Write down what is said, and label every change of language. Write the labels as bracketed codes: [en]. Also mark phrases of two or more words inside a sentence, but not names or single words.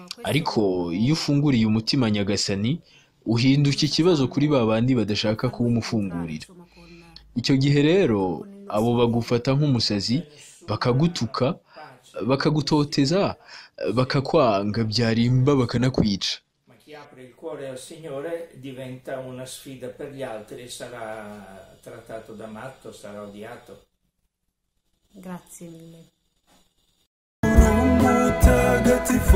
[rw] ariko iyo ufunguriye umutima nyagasani uhinduka ikibazo kuri ba bandi badashaka kuwumufungurira. Icyo gihe rero abo bagufata nk'umusazi, bakagutuka, bakagutoteza, bakakwanga, byarimba bakanakwica. [it] Ma chi apre il cuore al Signore diventa una sfida per gli altri e sarà trattato da matto, sarà odiato. Grazie mille.